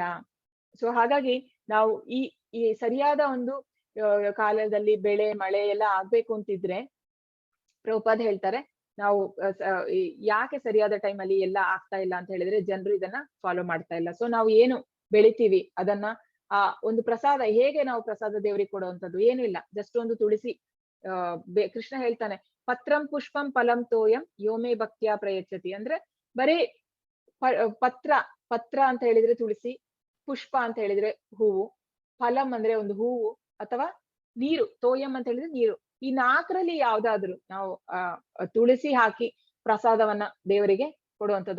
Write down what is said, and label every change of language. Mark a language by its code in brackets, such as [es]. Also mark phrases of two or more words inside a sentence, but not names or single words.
[kn] ಸೊ ಹಾಗಾಗಿ ನಾವು ಈ ಸರಿಯಾದ ಒಂದು ಕಾಲದಲ್ಲಿ ಬೆಳೆ ಮಳೆ ಎಲ್ಲ ಆಗ್ಬೇಕು ಅಂತಿದ್ರೆ, ಪ್ರಭುಪಾದ್ ಹೇಳ್ತಾರೆ ನಾವು ಯಾಕೆ ಸರಿಯಾದ ಟೈಮ್ ಅಲ್ಲಿ ಎಲ್ಲ ಆಗ್ತಾ ಇಲ್ಲ ಅಂತ ಹೇಳಿದ್ರೆ ಜನರು ಇದನ್ನ ಫಾಲೋ ಮಾಡ್ತಾ ಇಲ್ಲ. ಸೊ ನಾವು ಏನು ಬೆಳಿತೀವಿ ಅದನ್ನ ಒಂದು ಪ್ರಸಾದ, ಹೇಗೆ ನಾವು ಪ್ರಸಾದ ದೇವರಿಗೆ ಕೊಡುವಂಥದ್ದು ಏನು ಇಲ್ಲ, ಜಸ್ಟ್ ಒಂದು ತುಳಸಿ. ಕೃಷ್ಣ ಹೇಳ್ತಾನೆ, [sa] ಪತ್ರಂ ಪುಷ್ಪಂ ಫಲಂ ತೋಯಂ ಯೋಮೇ ಭಕ್ತ್ಯಾ ಪ್ರಯಚ್ಛತಿ. [kn] ಅಂದ್ರೆ ಬರೀ ಪತ್ರ ಅಂತ ಹೇಳಿದ್ರೆ ತುಳಸಿ, ಪುಷ್ಪ ಅಂತ ಹೇಳಿದ್ರೆ ಹೂವು, ಫಲಂ ಅಂದ್ರೆ ಒಂದು ಹೂವು, ಅಥವಾ ನೀರು, ತೋಯಂ ಅಂತ ಹೇಳಿದ್ರೆ ನೀರು. ಈ 4ರಲ್ಲಿ ಯಾವ್ದಾದ್ರು ನಾವು ತುಳಸಿ ಹಾಕಿ ಪ್ರಸಾದವನ್ನ ದೇವರಿಗೆ ಕೊಡುವಂಥದ್ದು.